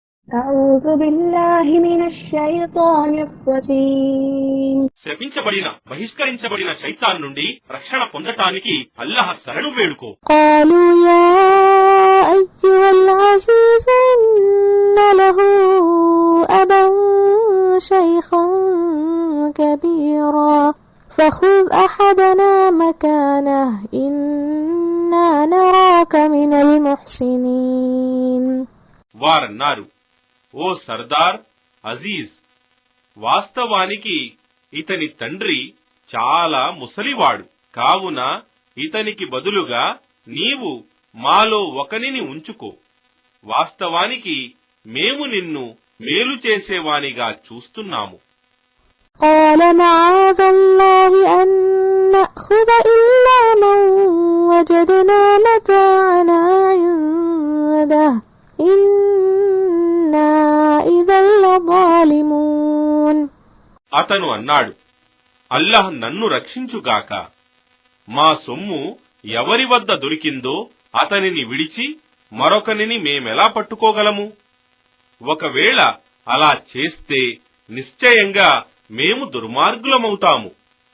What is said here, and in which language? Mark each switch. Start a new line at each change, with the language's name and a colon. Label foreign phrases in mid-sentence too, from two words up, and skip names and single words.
Arabic: أعوذ بالله من الشيطان الرجيم.
Telugu: శపించబడిన బహిష్కరించబడిన శైతాన్ నుండి రక్షణ పొందటానికి అల్లాహ్ శరణు వేడుకో.
Arabic: قالوا يا أيها العزيز إن له أبا شيخا كبيرا فخذ أحدنا مكانه إنا نراك من المحسنين.
Telugu: వారన్నారు, ఓ సర్దార్ అజీజ్, వాస్తవానికి ఇతని తండ్రి చాలా ముసలివాడు కావున ఇతనికి బదులుగా నీవు మాలో ఒకనిని ఉంచుకో. వాస్తవానికి మేము నిన్ను మేలు చేసేవానిగా చూస్తున్నాము.
Arabic: قال معاذ الله أن نأخذ إلا من وجدنا متاعنا عنده إنا إذا لظالمون.
Telugu: అతను అన్నాడు, అల్లాహ్ నన్ను రక్షించుగాక, మా సొమ్ము ఎవరి వద్ద దొరికిందో అతనిని విడిచి మరొకనిని మేమెలా పట్టుకోగలము? ఒకవేళ అలా చేస్తే నిశ్చయంగా మేము దుర్మార్గులమవుతాము.